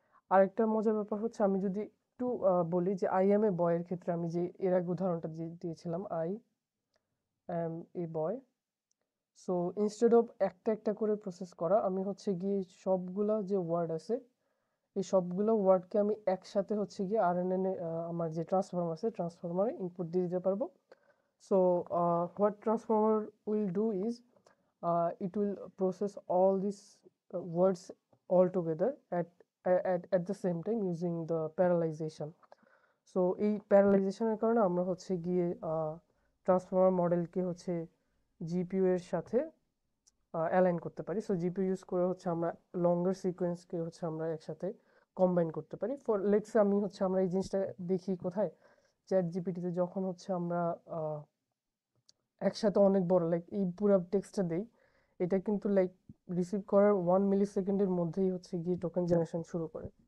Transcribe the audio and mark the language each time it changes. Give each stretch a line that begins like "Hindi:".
Bangla: আরেকটা মজার ব্যাপার হচ্ছে, আমি যদি একটু বলি যে আই এম এ বয়ের ক্ষেত্রে আমি যে এর আগে উদাহরণটা দিয়েছিলাম, I am A boy. So instead of একটা একটা করে প্রসেস করা, আমি হচ্ছে গিয়ে সবগুলা যে ওয়ার্ড আছে, এই সবগুলো ওয়ার্ডকে আমি একসাথে হচ্ছে গিয়ে আরএনএন এ আমার যে ট্রান্সফর্মার আছে, ট্রান্সফর্মারে ইনপুট দিয়ে দিতে পারবো।
English: So what transformer will do is it will process all these words all together at the same time using the parallelization.
Bangla: So এই প্যারালাইজেশনের কারণে আমরা হচ্ছে গিয়ে ট্রান্সফর্মার মডেলকে হচ্ছে জিপিইউ এর সাথে অ্যালাইন করতে পারি। সো জিপিইউ ইউজ করে হচ্ছে আমরা লঙ্গার সিকোয়েন্সকে হচ্ছে আমরা একসাথে কম্বাইন করতে পারি। ফর লেটস আমি হচ্ছে আমরা এই জিনিসটা দেখি কোথায়, চ্যাট জিপিটিতে যখন হচ্ছে আমরা একসাথে অনেক বড় লাইক এই পুরো টেক্সটটা দেই, এটা কিন্তু লাইক রিসিভ করার 1 মিলি সেকেন্ডের মধ্যেই হচ্ছে গিয়ে টোকেন জেনারেশন শুরু করে।